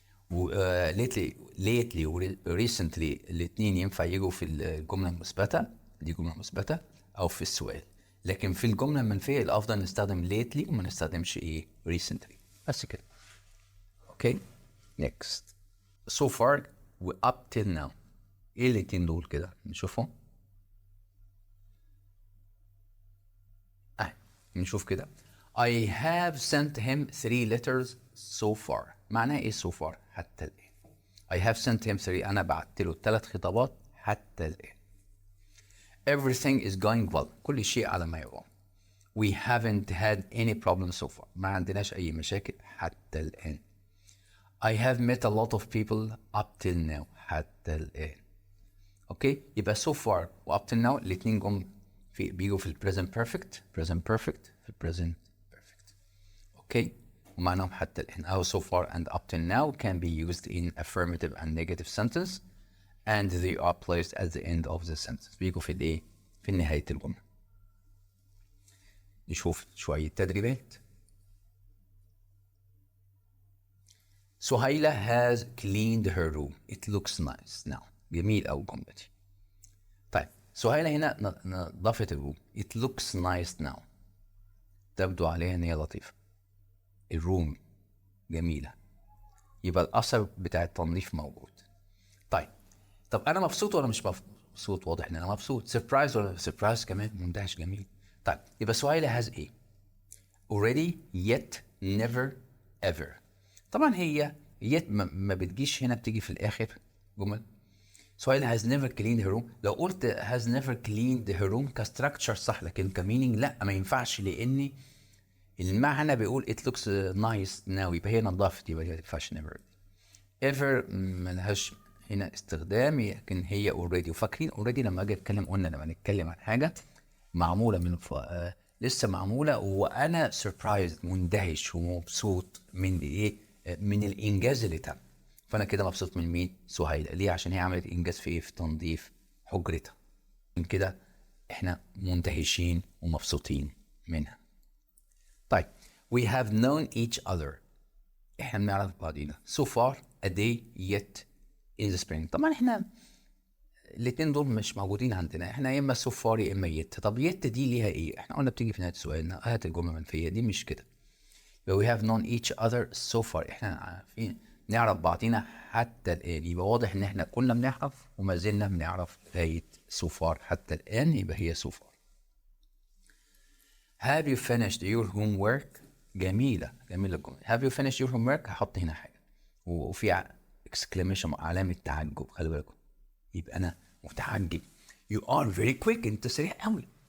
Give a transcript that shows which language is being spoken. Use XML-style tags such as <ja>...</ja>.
<ar>و lately و recently الاثنين ينفع يجوا في الجمله المثبته، دي جمله مثبته، او في السؤال. لكن في الجمله المنفيه الافضل نستخدم lately وما نستخدمش ايه recently. بس كده. اوكي، next. so far و up till now، ايه الاثنين دول كده نشوفهم. نشوف كده.</ar> <en>I have sent him 3 letters so far.</en> <ar>معناه ايه so far؟ حتى الآن.</ar> <en>I have sent him 3،</en> <ar>أنا بعت له 3 خطابات حتى الآن.</ar> <en>Everything is going well،</en> <ar>كل شيء على ما يرام.</ar> <en>We haven't had any problems so far،</en> <ar>ما عندناش أي مشاكل حتى الآن.</ar> <en>I have met a lot of people up till now،</en> <ar>حتى الآن. اوكي، يبقى so far و up till now الاثنين بيجوا في ال present perfect في present perfect. اوكي، ومعناهم حتى الآن.</ar> <en>أو so far and up till now can be used in affirmative and negative sentence and they are placed at the end of the sentence،</en> <ar>بيجوا في الايه؟ في نهاية الجملة. نشوف شوية تدريبات.</ar> <en>Suhaila has cleaned her room. It looks nice now.</en> <ar>جميل أوي الجملة دي. طيب سهيلة هنا نظفت الروم.</ar> <en>It looks nice now،</en> <ar>تبدو عليها إن هي لطيفة. الروم جميلة، يبقى الأثر بتاع التنظيف موجود. طب أنا مبسوط ولا مش مبسوط؟ واضح إن أنا مبسوط. سربرايز ولا سربرايز كمان؟ مندهش، جميل. طيب يبقى سهيلة has إيه؟ already yet never ever. طبعا هي yet ما بتجيش هنا، بتيجي في الآخر جمل.</ar> <en>Suhaila has never cleaned her room.</en> <ar>لو قلت</ar> <en>has never cleaned her room</en> <ar>كستراكشر صح، لكن كمينينج لا، ما ينفعش، لأن المعنى بيقول</ar> <en>it looks nice now،</en> <ar>يبقى هي نظافت، يبقى ما ينفعش never. ever ملهاش هنا استخدام، لكن هي already. وفاكرين already لما اجي اتكلم قلنا لما نتكلم عن حاجه معموله من لسه معموله وانا surprised مندهش ومبسوط من ايه؟ من الانجاز اللي تم. فانا كده مبسوط من مين؟ سهيلة. ليه؟ عشان هي عملت انجاز في ايه؟ في تنظيف حجرتها. من كده احنا مندهشين ومبسوطين منها.</ar> <en>طيب we have known each other.</en> <ar>احنا بنعرف بعضينا</ar> <en>so far a day yet in the spring.</en> <ar>طبعا احنا الاتنين دول مش موجودين عندنا، احنا يا اما so far يا اما yet. طب yet دي ليها ايه؟ احنا قلنا بتيجي في نهاية سؤالنا هات الجملة المنفية دي، مش كده.</ar> <en>we have known each other so far،</en> <ar>احنا عارفين نعرف بعضينا حتى الآن. يبقى واضح ان احنا كنا بنعرف وما زلنا بنعرف لغاية so far حتى الآن، يبقى هي so far.</ar> <en>have you finished your homework؟</en> <ar>جميلة الجملة.</ar> <en>have you finished your homework؟</en> <ar>هحط هنا حاجة وفي exclamation علامة تعجب، خلي بالكم. يبقى أنا متعجب.</ar> <en>you are very quick،</en> <ar>أنت سريع قوي.</ar>